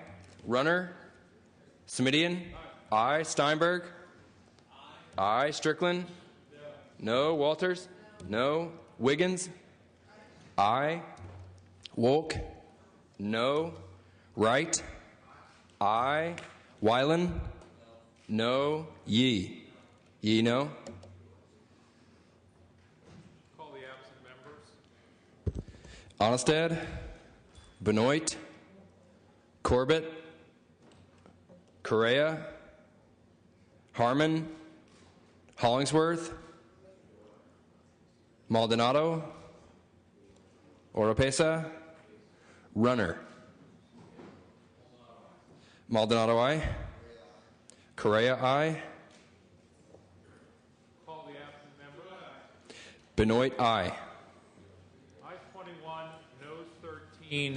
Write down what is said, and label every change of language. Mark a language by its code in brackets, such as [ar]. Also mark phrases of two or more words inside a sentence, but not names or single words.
[en] Runner, Smidian, aye. Steinberg, aye. Strickland, no. Walters, no. Wiggins, aye. Wolk, no. Wright, aye. Weiland, no. Yee, no. Call the absent members. Onnested, Benoit, Corbett, Correa, Harmon, Hollingsworth, Maldonado, Oropesa, Runner. Maldonado, aye. Correa, aye. Call the absent members. Benoit, aye. Ayes 21, noes 13.